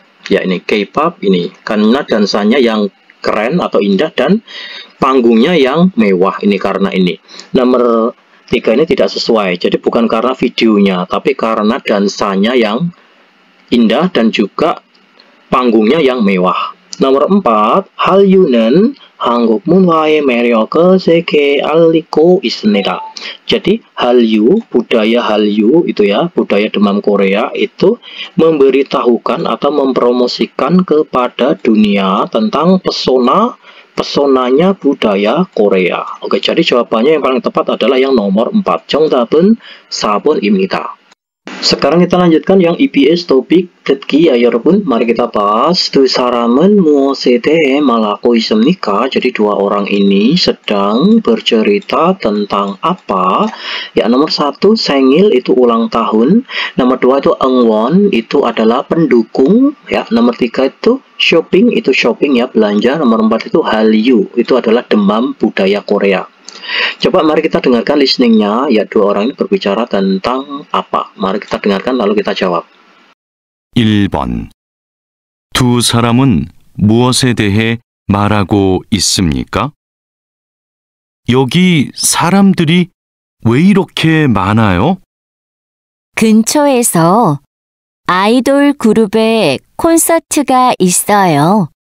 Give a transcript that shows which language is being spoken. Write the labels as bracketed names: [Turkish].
[Indonesian] Ya ini K-pop ini karena dansanya yang keren atau indah dan panggungnya yang mewah ini karena ini. Nomor 3 ini tidak sesuai. Jadi bukan karena videonya, tapi karena dansanya yang indah dan juga panggungnya yang mewah. Nomor 4, [Korean] 한류는 한국 문화의 매력을 세계에 알리고 있습니다. [Indonesian] Jadi Hallyu, budaya Hallyu itu ya, budaya demam Korea itu memberitahukan atau mempromosikan kepada dunia tentang pesonanya budaya Korea. Oke, jadi jawabannya yang paling tepat adalah yang nomor 4. [Korean] 정답은 4번입니다. [Indonesian] Sekarang kita lanjutkan yang EBS topik 듣기 ya 여러분. Mari kita bahas. [Korean] 두 사람은 무엇에 대해 말하고 있습니까? [Indonesian] Jadi dua orang ini sedang bercerita tentang apa? Ya, nomor 1 생일 itu ulang tahun. Nomor 2 itu 응원 itu adalah pendukung ya. Nomor 3 itu shopping itu shopping ya, belanja. Nomor 4 itu Hallyu itu adalah demam budaya Korea. Coba mari kita dengarkan listeningnya. Ya, dua orang ini berbicara tentang apa? Mari kita dengarkan lalu kita jawab. [Korean] 1번. 두 사람은 무엇에 대해 말하고 있습니까? 여기 사람들이 왜 이렇게 많아요? 근처에서 아이돌 그룹의 콘서트가 있어요.